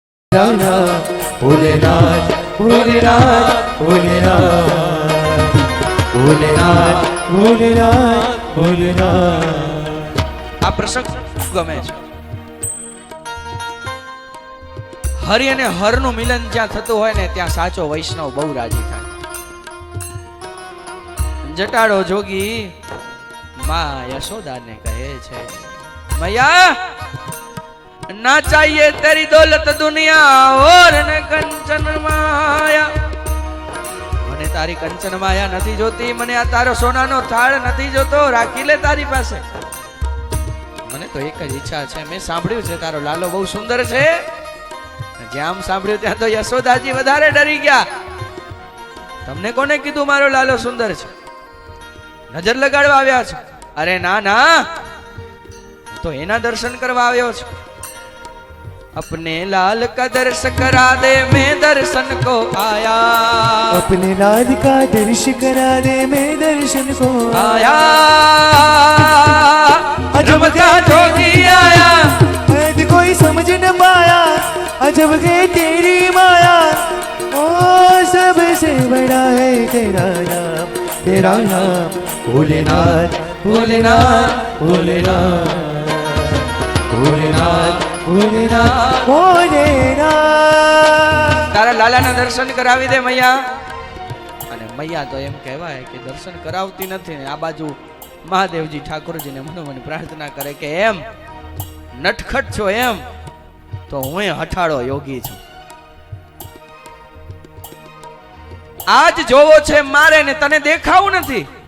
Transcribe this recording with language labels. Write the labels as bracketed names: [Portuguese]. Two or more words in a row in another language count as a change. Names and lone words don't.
[Gujarati] ભોલેનાથ ભોલેનાથ ભોલેનાથ ભોલેનાથ ભોલેનાથ ભોલેનાથ। આ પ્રસંગ ગમે છે। હરિ અને હરનું મિલન જ્યાં થતું હોય ને ત્યાં સાચો વૈષ્ણવ બહુ રાજી થાય। જટાડો જોગી માં યશોદાને કહે છે, [Hindi] मैया ना चाहिए तेरी दौलत दुनिया और न कंचन माया। [Gujarati] મને તારી કંચન માયા નથી જોતી, મને આ તારો સોનાનો થાળ નથી જોતો, રાખી લે તારી પાસે। મને તો એક જ ઈચ્છા છે, મેં સાંભળ્યું છે તારો લાલો બહુ સુંદર છે। જ્યાં સાંભળ્યું ત્યાં તો યશોદાજી વધારે ડરી ગયા। તમને કોને કીધું મારો લાલો સુંદર છે? નજર લગાડવા આવ્યા છો? અરે ના ના, તો એના દર્શન કરવા આવ્યો છું। [Hindi] अपने लाल का दर्श करा दे, मैं दर्शन को आया। अपने लाल का दर्श करा दे, मैं दर्शन को आया। अजब का जोगी आया, ऐद कोई समझ न पाया, अजब है तेरी माया। ओ सबसे बड़ा है तेरा नाम, तेरा नाम भोलेनाथ भोलेनाथ भोलेनाथ भोलेनाथ भोलेनाथ भोलेनाथ। [Gujarati] તારા લાલાના દર્શન કરાવી દે મૈયા। અને મૈયા તો એમ કહેવાય કે દર્શન કરાવતી નથી ને આ બાજુ મહાદેવજી ઠાકોરજીને મનોમન પ્રાર્થના કરે કે એમ નટખટ છો એમ તો હું હઠાળો યોગી છું। આજ જોવો છે મારે ને તને દેખાવું નથી।